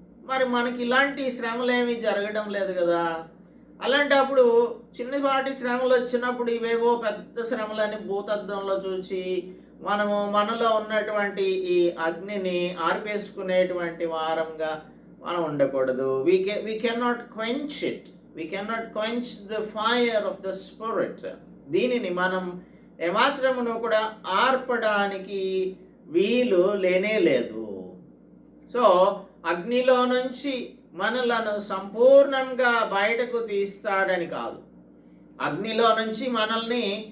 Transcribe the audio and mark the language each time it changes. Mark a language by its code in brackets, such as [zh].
[te] మరి మనకి ఇలాంటి శ్రమలేమీ జరగడం లేదు కదా. అలాంటప్పుడు చిన్నపాటి శ్రమలు వచ్చినప్పుడు ఇవేవో పెద్ద శ్రమలని భూతద్దంలో చూసి మనలో ఉన్నటువంటి ఈ అగ్నిని ఆర్పేసుకునేటువంటి వారంగా మనం ఉండకూడదు. [en] we cannot quench it. We cannot quench the fire of the spirit. [te] దీనిని మనం ఏమాత్రమును కూడా ఆర్పడానికి వీలు లేనే లేదు. సో అగ్నిలో నుంచి మనలను సంపూర్ణంగా బయటకు తీస్తాడని కాదు, అగ్నిలో నుంచి మనల్ని